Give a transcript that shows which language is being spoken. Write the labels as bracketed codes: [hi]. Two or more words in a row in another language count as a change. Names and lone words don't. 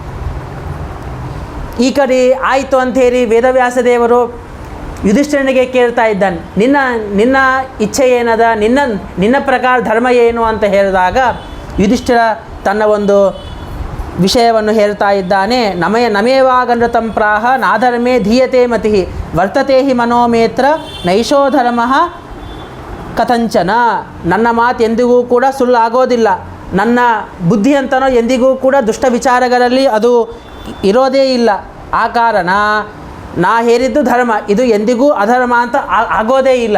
[kn] ಈ ಕಡೆ ಆಯಿತು ಅಂಥೇಳಿ ವೇದವ್ಯಾಸ ದೇವರು ಯುಧಿಷ್ಠಿರನಿಗೆ ಕೇಳ್ತಾ ಇದ್ದಾನೆ, ನಿನ್ನ ಇಚ್ಛೆ ಏನದ, ನಿನ್ನ ಪ್ರಕಾರ ಧರ್ಮ ಏನು ಅಂತ ಹೇಳಿದಾಗ ಯುಧಿಷ್ಠಿರ ತನ್ನ ಒಂದು ವಿಷಯವನ್ನು ಹೇಳ್ತಾ ಇದ್ದಾನೆ. [sa] ನಮೇವಾಗನೃತಂ ಪ್ರಾಹ ನಾಧರ್ಮೇ ಧೀಯತೆ ಮತಿ ವರ್ತತೆ ಹಿ ಮನೋಮೇತ್ರ ನೈಷೋ ಧರ್ಮ ಕಥಂಚನ. [kn] ನನ್ನ ಮಾತು ಎಂದಿಗೂ ಕೂಡ ಸುಳ್ಳಾಗೋದಿಲ್ಲ, ನನ್ನ ಬುದ್ಧಿ ಅಂತನೋ ಎಂದಿಗೂ ಕೂಡ ದುಷ್ಟ ವಿಚಾರಗಳಲ್ಲಿ ಅದು ಇರೋದೇ ಇಲ್ಲ. ಆ ಕಾರಣ ನಾ ಹೇರಿದ್ದು ಧರ್ಮ, ಇದು ಎಂದಿಗೂ ಅಧರ್ಮ ಅಂತ ಆಗೋದೇ ಇಲ್ಲ.